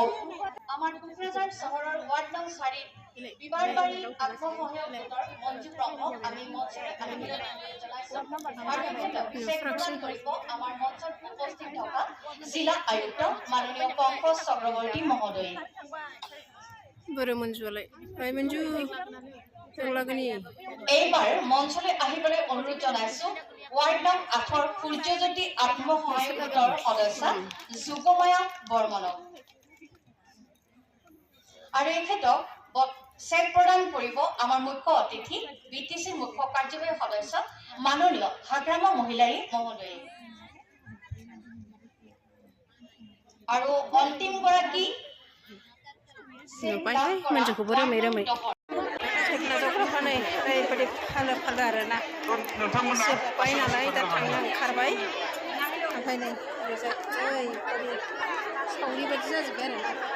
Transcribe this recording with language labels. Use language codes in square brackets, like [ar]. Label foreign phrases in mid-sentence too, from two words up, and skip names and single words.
[as] আমাৰ কোকৰাঝাৰ চহৰৰ ৱাৰ্ড নং 4 বিবাৰবাৰী আত্মসহায়ক গোটৰ মঞ্জু ব্ৰহ্মক আমি মঞ্চৰে আদৰণি জনাইছো আৰু তেখেতক চেক প্ৰদান কৰিব আমাৰ মঞ্চত উপস্থিত থকা জিলা আয়ুক্ত মাননীয় পংকজ চক্ৰৱৰ্তী মহোদয়। [brx] बोरो मन्जुआलाय ओइ मन्जु लागोनि [as] এইবাৰ মঞ্চলৈ আহিবলৈ অনুৰোধ জনাইছো ৱাৰ্ড নং 8 সূৰ্যজ্যোতি আত্মসহায়ক গোটৰ সদস্য যুগমায়া বৰ্মনক আৰু এখেতক চেক প্ৰদান কৰিব আমাৰ মুখ্য অতিথি বিটিচিৰ মুখ্য কাৰ্যবাহী সদস্য মাননীয় হাগ্ৰামা মহিলাৰী মহোদয় আৰু অন্তিম গৰাকী [brx] मन्जुखौबो रोमै रोमै दख'नानै ओरैबायदि फालो फालो आरोना जोब्बाय नालाय दा थांनो ओंखारबाय ओमफ्राय नै ओरैजाय ओरैबायदि सावरि बायदि जाजोब्बाय आरोना